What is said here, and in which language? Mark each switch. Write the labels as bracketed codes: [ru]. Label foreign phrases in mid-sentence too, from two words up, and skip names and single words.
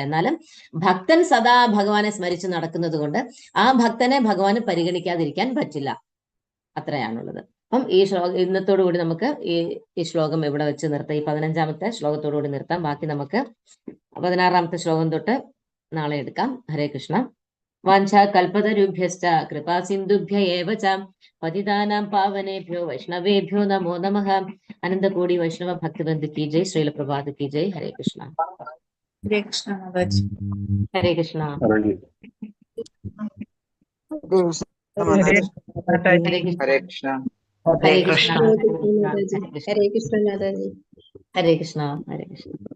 [ml] എന്നാലും ഭക്തൻ സദാ ഭഗവാനെ സ്മരിച്ച് നടക്കുന്നത് കൊണ്ട് ആ ഭക്തനെ ഭഗവാന് പരിഗണിക്കാതിരിക്കാൻ പറ്റില്ല. അത്രയാണുള്ളത്. അപ്പം ഈ ഇന്നത്തോടു കൂടി നമുക്ക് ഈ ശ്ലോകം ഇവിടെ വെച്ച് നിർത്താം. ഈ 15ാമത്തെ ശ്ലോകത്തോടു കൂടി നിർത്താം. ബാക്കി നമുക്ക് 16ാമത്തെ ശ്ലോകം തൊട്ട് നാളെ എടുക്കാം. [sa] ഹരേ കൃഷ്ണ. വാഞ്ചാ കൽപതരുഭ്യശ്ച കൃപാ സിന്ധുഭ്യ ഏവ ച പതിതാനാം പാവനേഭ്യോ വൈഷ്ണവേഭ്യോ നമോ നമഃ. [hi] अनंतकोटि वैष्णव भक्तवृंद की जय. श्रील प्रभात की जय. [sa] ഹരേ കൃഷ്ണ. ഹരേ കൃഷ്ണ മാതാജി. ഹരേ കൃഷ്ണ. ഹരേ കൃഷ്ണ. ഹരേ കൃഷ്ണ. ഹരേ കൃഷ്ണ. ഹരേ കൃഷ്ണ. ഹരേ കൃഷ്ണ.